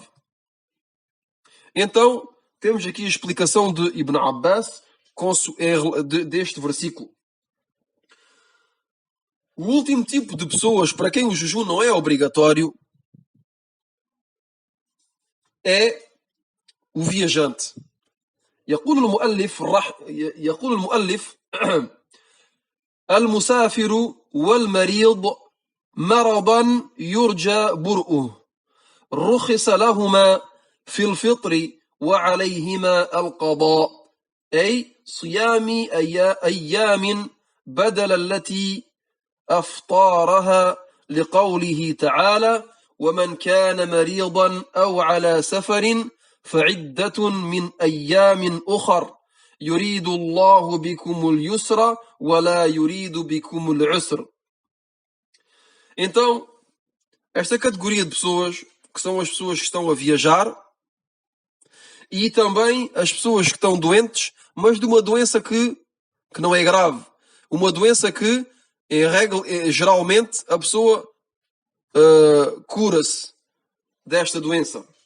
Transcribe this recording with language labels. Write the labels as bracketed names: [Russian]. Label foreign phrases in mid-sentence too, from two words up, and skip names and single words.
[Portuguese] Então, temos aqui a explicação de Ibn Abbas deste versículo. O último tipo de pessoas para quem o jejum não é obrigatório é o viajante. [Arabic] يقول المؤلف المسافر والمريض مرضا يرجى برؤه رخص لهما في الفطر وعليهما القضاء أي صيام أيام بدل التي أفطارها لقوله تعالى ومن كان مريضا أو على سفر فعدة من أيام أخر يريد الله بكم اليسر ولا يريد بكم العسر. [Portuguese] Então, esta categoria de pessoas, que são as pessoas que estão a viajar, e também as pessoas que estão doentes, mas de uma doença que não é grave. Uma doença que, geralmente, a pessoa cura-se desta doença.